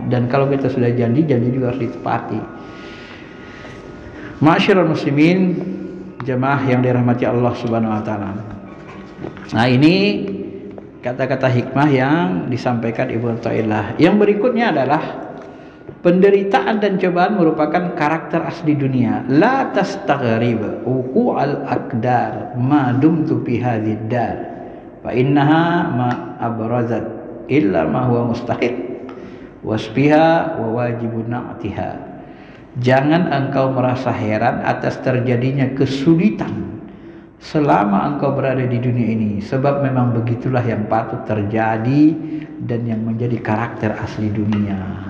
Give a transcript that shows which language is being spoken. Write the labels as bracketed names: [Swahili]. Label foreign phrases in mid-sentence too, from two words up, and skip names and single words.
[Indonesian] Dan kalau kita sudah janji juga harus ditepati. [Arabic] معاشر المسلمين, [Indonesian] jemaah yang dirahmati Allah [Arabic] سبحانه وتعالى. [Indonesian] Nah, ini kata-kata hikmah yang disampaikan Ibnu Athaillah. Yang berikutnya adalah penderitaan dan cobaan merupakan karakter asli dunia. [Arabic] لا تستغرب وقوع الأكدار ما دمت في هذه الدار. فإنها ما أبرزت إلا ما هو مستحق وصفها وواجب نعتها. [Indonesian] Jangan engkau merasa heran atas terjadinya kesulitan selama engkau berada di dunia ini, sebab memang begitulah yang patut terjadi dan yang menjadi karakter asli dunia.